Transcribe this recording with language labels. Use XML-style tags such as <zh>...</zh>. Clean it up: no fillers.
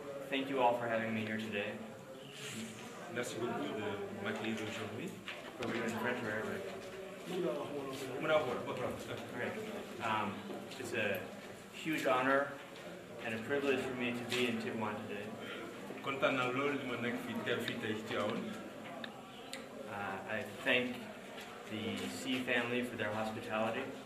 <en>Thank you all for having me here today.</en> <fr>Merci beaucoup de m'accueillir aujourd'hui.</fr> <en>Are we in French or Arabic? Okay. It's a huge honor and a privilege for me to be in Tivaouane today.</en> <wo>Kontaan naa loolu li ma nekk fii teew fii tey ci Tivaouane.</wo> <en>I thank the Sy family for their hospitality.</en>